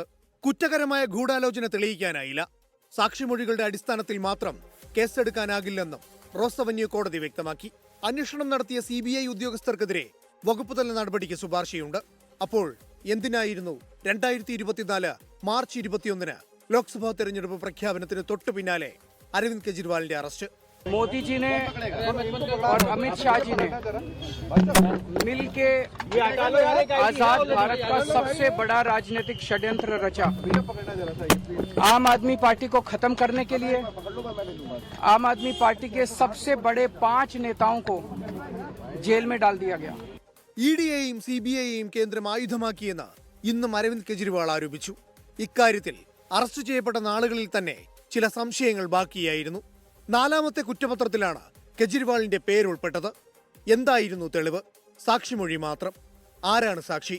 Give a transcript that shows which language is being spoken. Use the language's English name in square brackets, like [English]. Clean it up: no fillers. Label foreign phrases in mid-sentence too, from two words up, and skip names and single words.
[Malayalam] കുറ്റകരമായ ഗൂഢാലോചന തെളിയിക്കാനായില്ല. സാക്ഷിമൊഴികളുടെ അടിസ്ഥാനത്തിൽ മാത്രം കേസെടുക്കാനാകില്ലെന്നും റോസ് അവന്യൂ കോടതി വ്യക്തമാക്കി. അന്വേഷണം നടത്തിയ CBI ഉദ്യോഗസ്ഥർക്കെതിരെ വകുപ്പുതല നടപടിക്ക് ശുപാർശയുണ്ട്. അപ്പോൾ എന്തിനായിരുന്നു 2024 മാർച്ച് 21 ലോക്സഭാ തെരഞ്ഞെടുപ്പ് പ്രഖ്യാപനത്തിന് തൊട്ടു പിന്നാലെ അരവിന്ദ് കെജ്രിവാളിന്റെ അറസ്റ്റ്? [Hindi] मोदी जी ने और अमित शाह जी ने मिलके आजाद भारत का सबसे बड़ा राजनीतिक षड्यंत्र रचा. आम आदमी पार्टी को खत्म करने के लिए आम आदमी पार्टी के सबसे बड़े 5 नेताओं को जेल में डाल दिया गया. [Malayalam] EDയെയും CBIയെയും കേന്ദ്രം ആയുധമാക്കിയെന്ന് ഇന്നും അരവിന്ദ് കെജ്രിവാൾ ആരോപിച്ചു. ഇക്കാര്യത്തിൽ അറസ്റ്റ് ചെയ്യപ്പെട്ട നാളുകളിൽ തന്നെ ചില സംശയങ്ങൾ ബാക്കിയായിരുന്നു. 4ാമത്തെ കുറ്റപത്രത്തിലാണ് കെജ്രിവാളിന്റെ പേരുൾപ്പെട്ടത്. എന്തായിരുന്നു തെളിവ്? സാക്ഷിമൊഴി മാത്രം. ആരാണ് സാക്ഷി?